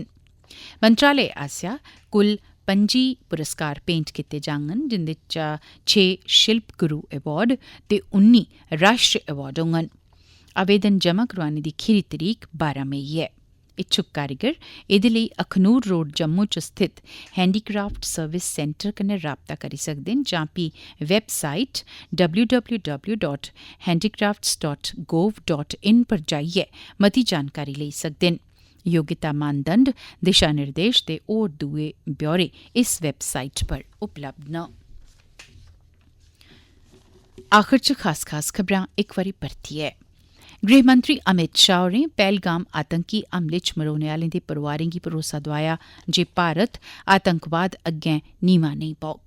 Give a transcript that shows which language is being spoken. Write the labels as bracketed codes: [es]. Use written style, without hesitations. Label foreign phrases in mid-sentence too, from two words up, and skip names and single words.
[doi] मंत्रालय आसेआ कुल 25 पुरस्कार भेंट कीते जाङन जिंदे चा 6 शिल्प गुरु अवार्ड ते 19 राष्ट्रीय अवार्ड होङन। आवेदन जमा करोआने दी खीरी तरीक 12 मई ऐ। इच्छुक कारीगर एह्दे लेई अखनूर रोड जम्मू च स्थित हैंडीक्राफ्ट सर्विस सेंटर कन्नै राबता करी सकदे न जां फ्ही वैबसाइट www.handicrafts.gov.in पर जाइयै मती जानकारी लेई सकदे न। योग्यता मानदंड, दिशा निर्देश ते होर दुए ब्यौरे इस वैबसाइट पर उपलब्ध न। आखिर च खास खबरां इक बारी परतियै। गृहमंत्री अमित शाह होरें पहलगाम आतंकी हमले च मरोने आह्लें दे परोआरें गी भरोसा दोआया जे भारत आतंकवाद अग्गें नीमा नेईं पौग।